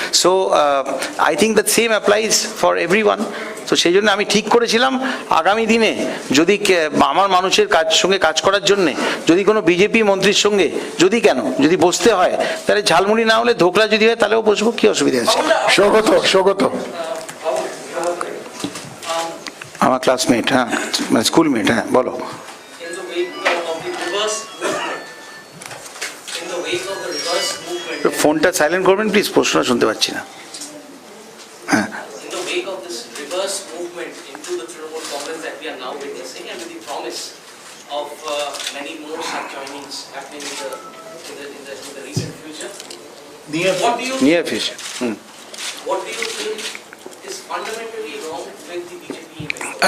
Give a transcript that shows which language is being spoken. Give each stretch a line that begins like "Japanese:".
English: So I think that same applies for everyone.
Bangla: তো সেই জন্য আমি ঠিক করেছিলাম আগামী দিনে যদি আমার মানুষের সঙ্গে কাজ করার জন্যে যদি কোনো বিজেপি মন্ত্রীর সঙ্গে যদি বসতে হয়, তাহলে ঝালমুড়ি না হলে ধোকলা যদি হয় তাহলেও বসবো, কি অসুবিধা আছে? স্বাগত স্বাগত আমার ক্লাসমেট, হ্যাঁ, মানে স্কুলমেট, হ্যাঁ, বলো।
English: In the wake of the reverse movement, in the wake of the reverse movement,
Bangla: ফোনটা সাইলেন্ট করবেন প্লিজ, প্রশ্ন শুনতে পাচ্ছি না। হ্যাঁ,
English: in the wake of this reverse movement into the Trinamool Congress that we are now witnessing, and with the promise of many more such joinings happening in the recent future, what do you near future. think is fundamentally wrong with the BJP image?